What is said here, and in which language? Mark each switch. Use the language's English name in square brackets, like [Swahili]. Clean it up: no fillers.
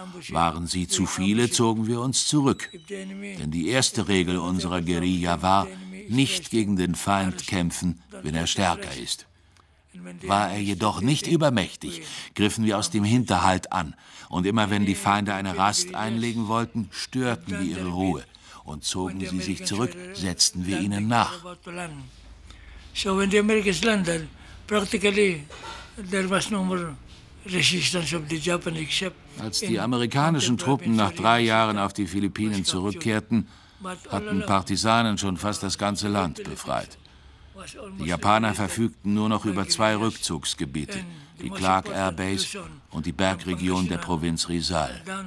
[German] Waren sie zu viele, zogen wir uns zurück. Denn die erste Regel unserer Guerilla war, nicht gegen den Feind kämpfen, wenn er stärker ist. War er jedoch nicht übermächtig, griffen wir aus dem Hinterhalt an. Und immer wenn die Feinde eine Rast einlegen wollten, störten wir ihre Ruhe. Und zogen sie sich zurück, setzten wir ihnen nach. [English] So, when the Americans landed, practically there was no more resistance of the Japanese except. [German] Als die amerikanischen Truppen nach 3 Jahren auf die Philippinen zurückkehrten, hatten Partisanen schon fast das ganze Land befreit. Die Japaner verfügten nur noch über 2 Rückzugsgebiete, die Clark Air Base und die Bergregion der Provinz Rizal.